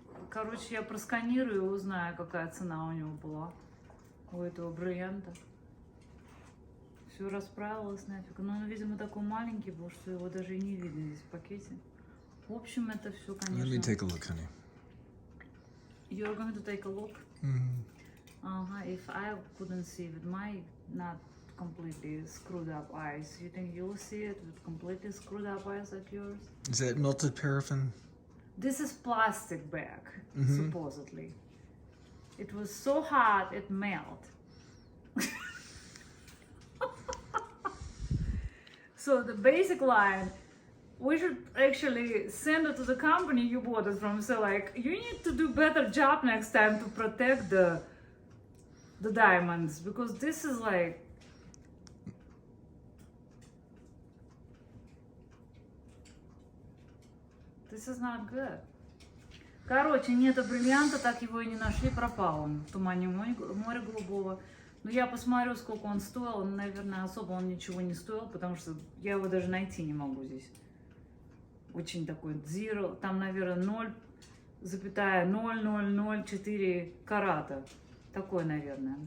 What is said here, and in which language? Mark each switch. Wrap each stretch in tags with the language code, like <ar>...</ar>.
<ru>Короче, я просканирую и узнаю, какая цена у него была, у этого бриллианта. Все расправилось нафиг. Но он, видимо, такой маленький был, что его даже и не видно здесь в пакете. В общем, это все, конечно...</ru> <en>Let me take a look, honey. You're going to take a look? If I couldn't see with my not completely screwed up eyes, you think you'll see it with completely screwed up eyes like yours? Is that melted paraffin? This is plastic bag, supposedly. It was so hot it melted. So the basic line, we should actually send it to the company you bought it from. So like, you need to do better job next time to protect the diamonds, because this is like, this is not good.</en> <ru>Короче, нету бриллианта, так его и не нашли, пропал он в тумане моря голубого. Но я посмотрю, сколько он стоил. Наверное, особо он ничего не стоил, потому что я его даже найти не могу здесь. Очень такой zero, там, наверное, 0,0004 карата. Такой, наверное.</ru>